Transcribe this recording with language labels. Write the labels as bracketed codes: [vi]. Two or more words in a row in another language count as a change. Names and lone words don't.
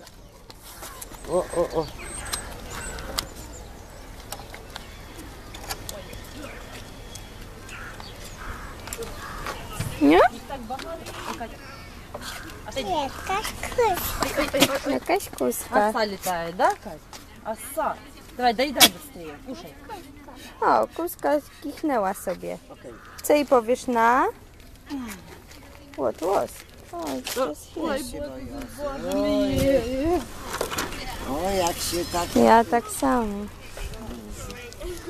[pl] O. Nie? Jakaś Jakaś kuska. [ru] Оса летает, да, Кать? Оса. Давай, доедай быстрее, кушай. [pl] O, kuska kichnęła sobie. Okej. Co jej powiesz na? [en] What was? [pl] Oj, O, jak się tak ja tak samo.